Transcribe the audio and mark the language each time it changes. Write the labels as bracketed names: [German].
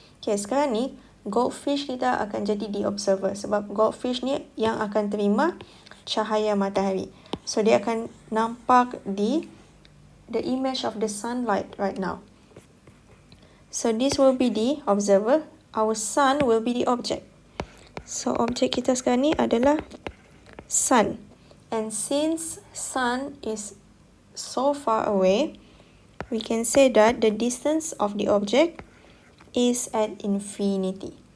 [Malay] Okay, sekarang ni goldfish kita akan jadi [English] the observer, [Malay] sebab goldfish ni yang akan terima cahaya matahari. [English] So [Malay] dia akan nampak [English] the image of the sunlight right now. So this will be the observer. Our sun will be the object. [Malay] So objek kita sekarang ni adalah sun. [English] And since sun is so far away, we can say that the distance of the object is at infinity.